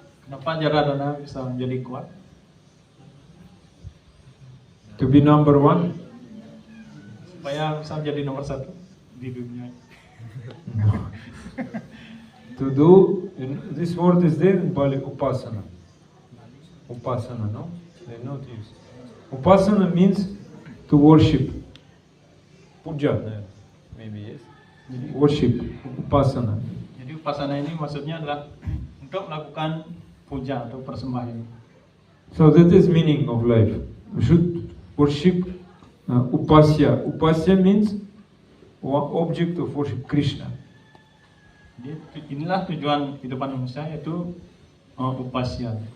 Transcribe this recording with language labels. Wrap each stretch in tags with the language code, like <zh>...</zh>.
<id>Kenapa Janardana bisa menjadi kuat?</id> <en>To be number one?</en> <id>Supaya bisa menjadi nomor satu di dunia.</id> <en>No. To do, this word is there in Bali, upasana. Upasana, no? They not use. Upasana means to worship. Puja, maybe yes. Worship, upasana.</en> <id>Jadi upasana ini maksudnya adalah untuk melakukan puja atau persembahan.</id> <en>So that is meaning of life. We should worship upasya. Upasya means one object of worship, Krishna.</en> <id>Jadi inilah tujuan kehidupan manusia, yaitu upasya.</id>